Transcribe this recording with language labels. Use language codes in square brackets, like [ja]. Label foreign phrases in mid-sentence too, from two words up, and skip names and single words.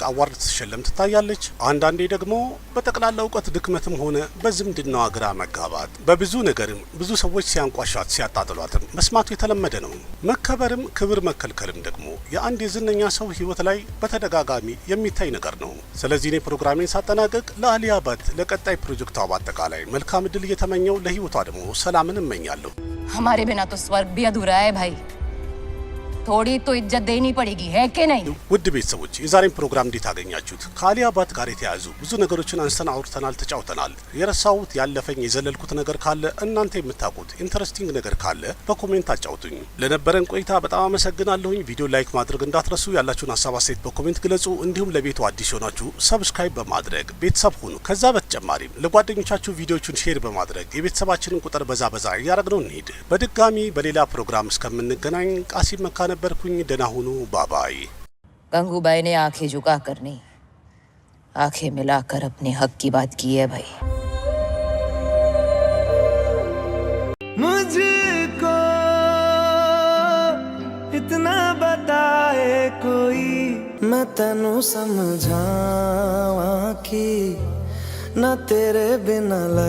[am] አዋርድ ስትሸለም ትታያለች። አንዳንዴ ደግሞ በጠቅላላ እውቀት ድክመትም ሆነ በዝምድናዋ ግራ መጋባት፣ በብዙ ነገርም ብዙ ሰዎች ሲያንቋሻት ሲያጣጥሏትም መስማቱ የተለመደ ነው። መከበርም ክብር መከልከልም ደግሞ የአንድ የዝነኛ ሰው ህይወት ላይ በተደጋጋሚ የሚታይ ነገር ነው። ስለዚህ እኔ ፕሮግራሜን ሳጠናቀቅ ለአሊያ በት ለቀጣይ ፕሮጀክቷ በአጠቃላይ መልካም እድል እየተመኘው ለህይወቷ ደግሞ ሰላምን እመኛለሁ። [hi] हमारे बिना तो स्वर्ग भी अधूरा है भाई। थोड़ी तो इज्जत देनी पड़ेगी है कि नहीं? [am] ውድ ቤተሰቦች የዛሬን ፕሮግራም እንዴት አገኛችሁት? ከአሊያ ባት ጋር የተያያዙ ብዙ ነገሮችን አንስተን አውርተናል፣ ተጫውተናል። የረሳሁት ያለፈኝ የዘለልኩት ነገር ካለ እናንተ የምታውቁት ኢንተረስቲንግ ነገር ካለ በኮሜንት አጫውቱኝ። ለነበረን ቆይታ በጣም አመሰግናለሁኝ። ቪዲዮ ላይክ ማድረግ እንዳትረሱ፣ ያላችሁን ሀሳብ አስተያየት በኮሜንት ግለጹ። እንዲሁም ለቤቱ አዲስ ሆናችሁ ሰብስክራይብ በማድረግ ቤተሰብ ሁኑ። ከዛ በተጨማሪም ለጓደኞቻችሁ ቪዲዮቹን ሼር በማድረግ የቤተሰባችንን ቁጥር በዛ እያረግነው እንሂድ። በድጋሚ በሌላ ፕሮግራም እስከምንገናኝ ቃሲም መካ ነበርኩኝ። ደህና ሁኑ። ባባይ። [hi] गंगूबाई ने आंखें झुका कर नहीं, आंखें मिलाकर अपने हक की बात की है भाई। मुझको इतना बताए कोई, [pa] ਮੈਂ ਤੈਨੂੰ ਸਮਝਾਵਾ ਕਿ ਨਾ ਤੇਰੇ ਬਿਨਾ ਲਗ